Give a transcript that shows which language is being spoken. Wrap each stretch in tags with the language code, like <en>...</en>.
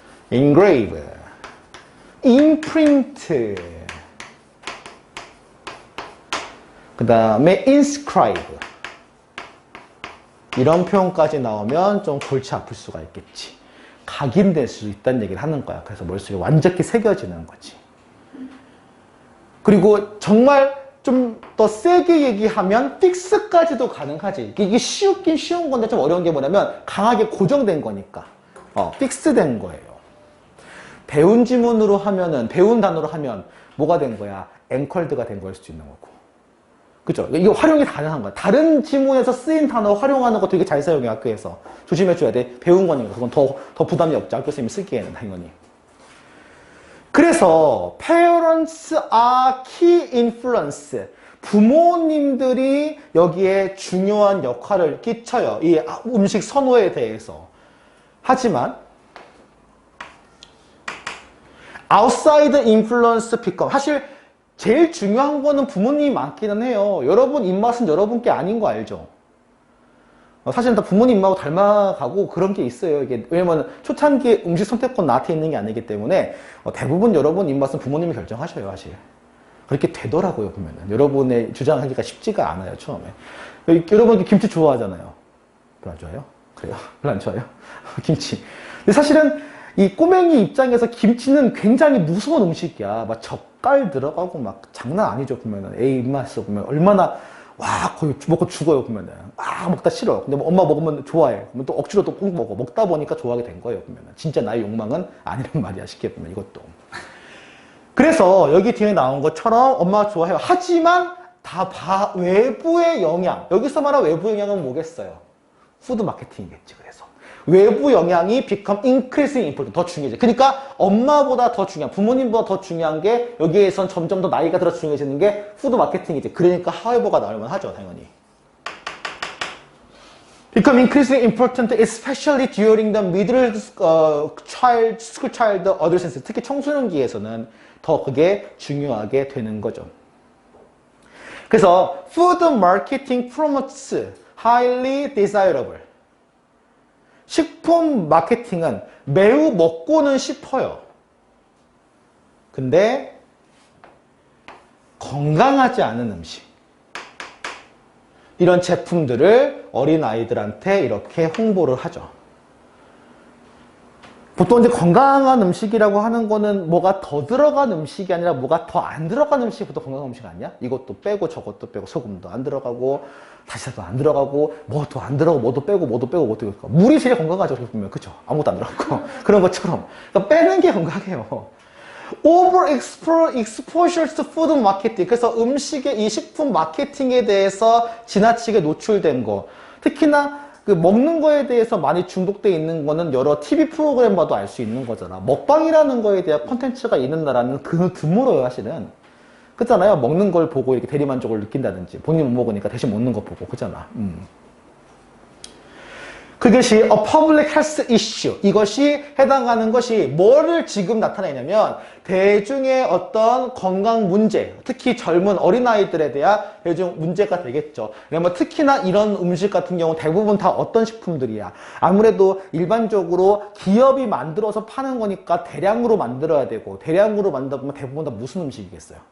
<en>engrave, imprint,</en> <ko>그 다음에</ko> <en>inscribe.</en> <ko>이런 표현까지 나오면 좀 골치 아플 수가 있겠지. 각인될 수 있다는 얘기를 하는 거야. 그래서 머릿속에 완전히 새겨지는 거지. 그리고 정말 좀 더 세게 얘기하면 픽스까지도 가능하지. 이게 쉬웠긴 쉬운 건데 좀 어려운 게 뭐냐면 강하게 고정된 거니까. 픽스된 거예요. 배운 지문으로 하면은, 배운 단어로 하면 뭐가 된 거야? 앵컬드가 된 거일 수도 있는 거고. 그죠? 이거 활용이 가능한 거야. 다른 지문에서 쓰인 단어 활용하는 거 되게 잘 사용해, 학교에서. 조심해줘야 돼. 배운 거니까. 그건 더 부담이 없죠. 학교 선생님이 쓰기에는, 당연히. 그래서,</ko> <en>parents are key influence.</en> <ko>부모님들이 여기에 중요한 역할을 끼쳐요. 이 음식 선호에 대해서. 하지만,</ko> <en>outside influence become.</en> <ko>사실, 제일 중요한 거는 부모님이 많기는 해요. 여러분 입맛은 여러분 게 아닌 거 알죠? 사실은 다 부모님 입맛하고 닮아가고 그런 게 있어요. 이게 왜냐면 초창기 음식 선택권 나한테 있는 게 아니기 때문에 대부분 여러분 입맛은 부모님이 결정하셔요, 사실. 그렇게 되더라고요, 보면은. 여러분의 주장하기가 쉽지가 않아요, 처음에. 여러분 김치 좋아하잖아요. 별로 안 좋아해요? 그래요? 별로 안 좋아해요? 김치. 근데 사실은 이 꼬맹이 입장에서 김치는 굉장히 무서운 음식이야. 막 젓갈 들어가고 막 장난 아니죠, 보면은. 애 입맛에서 보면 얼마나, 와, 거의 먹고 죽어요, 보면은. 먹다 싫어. 근데 뭐 엄마 먹으면 좋아해. 그러면 또 억지로 또 꼭 먹어. 먹다 보니까 좋아하게 된 거예요, 보면은. 진짜 나의 욕망은 아니란 말이야, 쉽게 보면 이것도. 그래서 여기 뒤에 나온 것처럼 엄마가 좋아해요. 하지만 다 외부의 영향. 여기서 말한 외부 영향은 뭐겠어요? 푸드 마케팅이겠지, 그래서. 외부 영향이</ko> <en>become increasing important.</en> <ko>더 중요해져. 그러니까 엄마보다 더 중요한, 부모님보다 더 중요한 게 여기에선 점점 더 나이가 들어 중요해지는 게 푸드 마케팅이지. 그러니까 however가 나올 만하죠, 당연히.</ko> <en>become increasingly important, especially during the middle school child adolescence.</en> <ko>특히 청소년기에서는 더 그게 중요하게 되는 거죠.</ko> <en>그래서 food marketing promotes highly desirable.</en> <ko>식품 마케팅은 매우 먹고는 싶어요. 근데 건강하지 않은 음식. 이런 제품들을 어린아이들한테 이렇게 홍보를 하죠. 보통 이제 건강한 음식이라고 하는 거는 뭐가 더 들어간 음식이 아니라 뭐가 더 안 들어간 음식부터 건강한 음식 아니야? 이것도 빼고 저것도 빼고 소금도 안 들어가고 다시다도 안 들어가고 뭐도 안 들어가고 뭐도 빼고 뭐도 빼고 뭐도 빼고 물이 제일 건강하죠. 그렇게 보면 그쵸? 아무것도 안 들어가고 그런 것처럼 그러니까 빼는 게 건강해요.</ko> <en>Overexposure to food marketing.</en> <ko>그래서 음식의 이 식품 마케팅에 대해서 지나치게 노출된 거. 특히나 그 먹는 거에 대해서 많이 중독되어 있는 거는 여러 TV 프로그램 봐도 알 수 있는 거잖아. 먹방이라는 거에 대한 콘텐츠가 있는 나라는 그 드물어요, 사실은. 그렇잖아요. 먹는 걸 보고 이렇게 대리만족을 느낀다든지. 본인 못 먹으니까 대신 먹는 거 보고. 그잖아. 그것이</ko> <en>a public health issue.</en> <ko>이것이 해당하는 것이 뭐를 지금 나타내냐면 대중의 어떤 건강 문제, 특히 젊은 어린아이들에 대한 대중 문제가 되겠죠. 그러면 특히나 이런 음식 같은 경우 대부분 다 어떤 식품들이야. 아무래도 일반적으로 기업이 만들어서 파는 거니까 대량으로 만들어야 되고 대량으로 만들면 대부분 다 무슨 음식이겠어요?</ko>